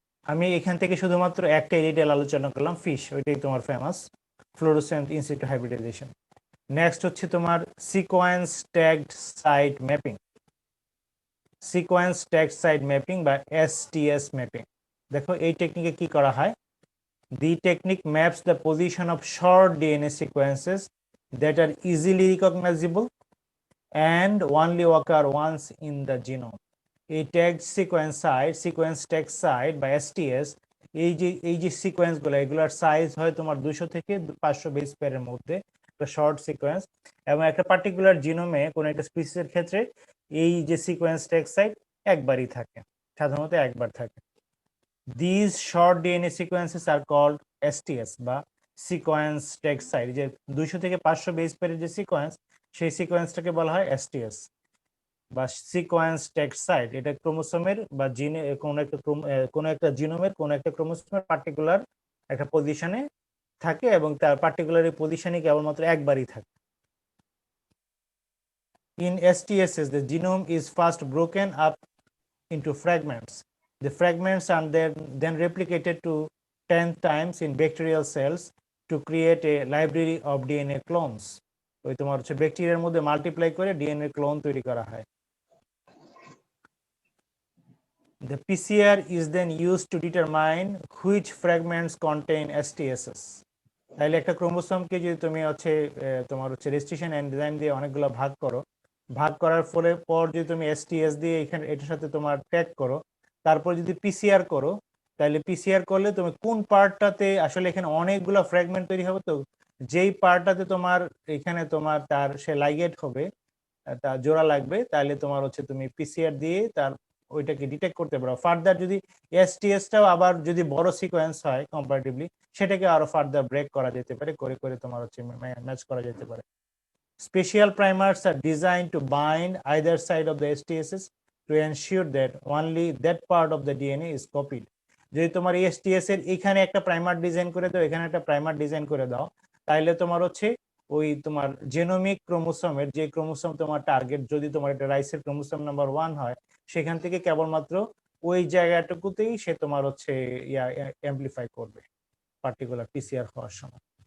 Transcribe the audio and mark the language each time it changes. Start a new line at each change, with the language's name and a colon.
Bangla: আমি এখান থেকে শুধুমাত্র একটা ডিটেইল আলোচনা করলাম, ফিশ, ওইটাই তোমার famous fluorescent in situ hybridization. Next হচ্ছে তোমার sequence tagged site mapping. Sequence tagged site mapping বা STS ম্যাপিং। দেখো এই টেকনিকে কি করা হয়,
English: the technique maps the position of short DNA sequences that are easily recognizable and only occur once in the genome. A tagged sequence tag site by STS,
Bangla: এই যে সিকোয়েন্সগুলো এগুলোর size হয় তোমার 200 থেকে 500 বেস পেয়ারের মধ্যে, একটা শর্ট সিকোয়েন্স। এবং একটা পার্টিকুলার জিনোমে কোনো একটা স্পিসিসের ক্ষেত্রে এই যে সিকোয়েন্স ট্যাগ সাইট একবারই থাকে, সাধারণত একবার থাকে।
English: These short DNA sequences are called STS
Bangla: বা সিকোয়েন্স ট্যাগ সাইট। যে 200 থেকে 500 বেস পেয়ারের যে সিকোয়েন্স, সেই সিকোয়েন্সটাকে বলা হয় STS বা সিকোয়েন্স ট্যাগ সাইট। এটা ক্রোমোসোমের বা জিনে কোনো একটা জিনোমের কোনো একটা ক্রোমোসোমের পার্টিকুলার একটা পজিশনে থাকে এবং তার পার্টিকুলার পজিশনে কেবলমাত্র একবারই থাকে।
English: In STSs, the genome is first broken up into fragments. The fragments are then replicated to 10 times in bacterial cells to create a library of DNA clones.
Bangla: ওই তোমার হচ্ছে ব্যাকটেরিয়ার মধ্যে মাল্টিপ্লাই করে ডিএনএ ক্লোন তৈরি করা হয়।
English: The PCR is then used to determine which fragments contain STSs.
Bangla: তাহলে একটা ক্রোমোসোমকে যদি তুমি হচ্ছে তোমার হচ্ছে রেস্ট্রিকশন এনজাইম দিয়ে অনেকগুলো ভাগ করো, ভাগ করার ফলে পর যদি তুমি STS দিয়ে এখানে এটার সাথে তোমার ট্যাগ করো, তারপর যদি PCR করো, তাহলে PCR করলে তুমি কোন পার্টটাতে আসলে এখানে অনেকগুলো ফ্র্যাগমেন্ট তৈরি হবে, তো যেই পার্টটাতে তোমার এখানে তোমার তার সে লাইগেট হবে, তার জোড়া লাগবে, তাহলে তোমার হচ্ছে তুমি PCR দিয়ে তার ওইটাকে ডিটেক্ট করতে পারো। ফার্দার যদি STSটাও আবার যদি বড় সিকোয়েন্স হয় কম্পারেটিভলি, সেটাকে আরো ফার্দার ব্রেক করা যেতে পারে, করে করে তোমার হচ্ছে ম্যাচ করা যেতে পারে।
English: Special primers are designed to bind either side of the STSs to ensure that only that part of the DNA is copied.
Bangla: যদি তোমার STS এর এখানে একটা প্রাইমার ডিজাইন করে দাও, এখানে একটা প্রাইমার ডিজাইন করে দাও, তাহলে তোমার হচ্ছে ওই তোমার জেনোমিক ক্রোমোসোমের যে ক্রোমোসোম তোমার টার্গেট, যদি তোমার একটা রাইসের ক্রোমোসোম নাম্বার 1 হয়, সেখান থেকে কেবলমাত্র ওই জায়গাটুকুতেই সে তোমার হচ্ছে অ্যাম্পলিফাই করবে পার্টিকুলার PCR হওয়ার সময়।